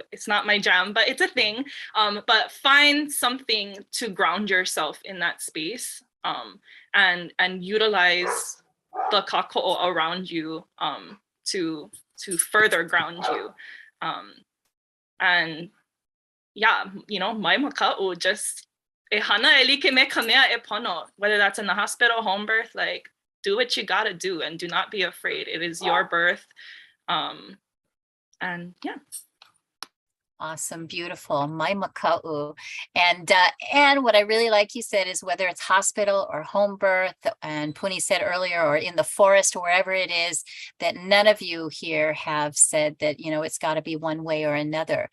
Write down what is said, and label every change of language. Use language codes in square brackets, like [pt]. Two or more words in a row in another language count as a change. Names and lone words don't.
[en] It's not my jam, but it's a thing. But find something to ground yourself in that space, and utilize the kāko'o around you to further ground you. And yeah, [haw] mai maka'u, just e hana e like me ka mea e pono, [en] whether that's in the hospital, home birth, like, do what you gotta do and do not be afraid. It is your birth. And yeah. Awesome, beautiful, [haw] mai maka'u. [en] And what I really like you said is, whether it's hospital or home birth, and Puni said earlier, or in the forest, or wherever it is, that none of you here have said that, it's got to be one way or another.